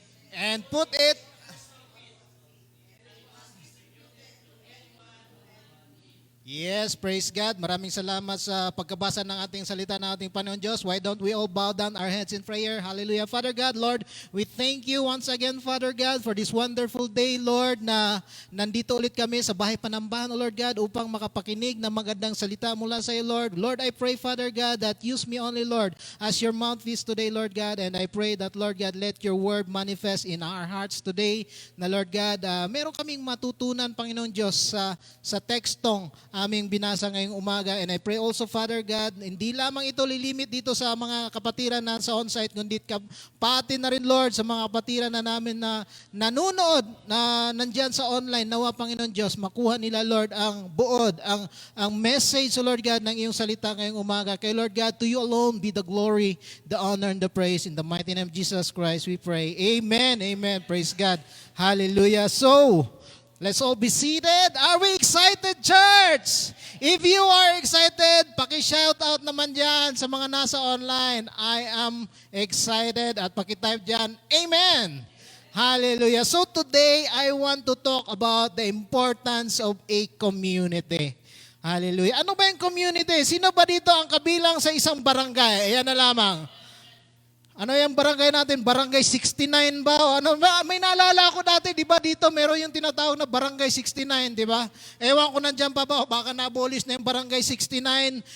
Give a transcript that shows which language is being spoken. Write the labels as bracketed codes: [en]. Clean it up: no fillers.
[en] And put it, yes, praise God. [tl] Maraming salamat sa pagkabasa ng ating salita ng ating Panginoon Diyos. [en] Why don't we all bow down our heads in prayer? Hallelujah. Father God, Lord, we thank you once again, Father God, for this wonderful day, Lord, [tl] na nandito ulit kami sa bahay panambahan, [en] Lord God, [tl] upang makapakinig ng magandang salita mula sa iyo, [en] Lord. Lord, I pray, Father God, that use me only, Lord, as your mouthpiece today, Lord God, and I pray that, Lord God, let your word manifest in our hearts today, [tl] na Lord God, meron kaming matutunan, Panginoon Diyos, sa tekstong aming binasa ngayong umaga. [en] And I pray also, Father God, [tl] hindi lamang ito lilimit dito sa mga kapatiran na sa on-site, kundi pati na rin, Lord, sa mga kapatiran na namin na nanunood, na nandyan sa online. Nawa, Panginoon Diyos, makuha nila, Lord, ang buod, ang message, Lord God, ng iyong salita ngayong umaga. [en] Kay Lord God, to you alone be the glory, the honor, and the praise. In the mighty name of Jesus Christ, we pray. Amen. Amen. Praise God. Hallelujah. So, let's all be seated. Are we excited, church? If you are excited, [tl] paki-shout out naman dyan sa mga nasa online. [en] I am excited. [tl] At paki-type dyan, Amen. Hallelujah. [en] So today, I want to talk about the importance of a community. [tl] Hallelujah. Ano ba yung community? Sino ba dito ang kabilang sa isang barangay? Ayan na lamang. Ano yung barangay natin? Barangay 69 ba? O ano ba? May naalala ako dati, di ba dito meron yung tinatawag na Barangay 69, di ba? Ewan ko nandiyan pa ba, baka na-abolish na yung Barangay 69.